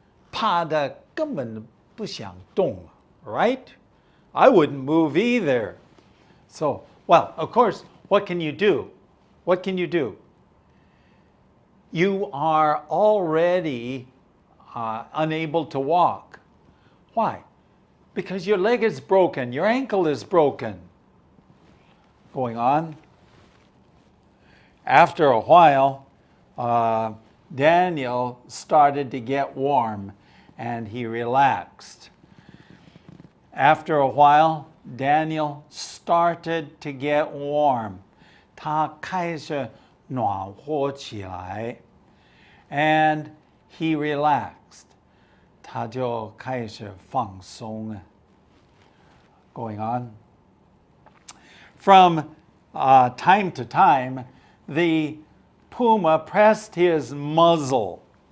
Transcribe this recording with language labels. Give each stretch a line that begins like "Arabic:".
Chinese: 怕得根本不想动, right?
English: I wouldn't move either. So, well, of course, what can you do? What can you do? You are already unable to walk. Why? Because your leg is broken, your ankle is broken. Going on. After a while, Daniel started to get warm and he relaxed. After a while, Daniel started to get warm.
Chinese: 他开始暖和起来
English: and he relaxed.
Chinese: 他就开始放松
English: Going on. From time to time, the puma pressed his muzzle.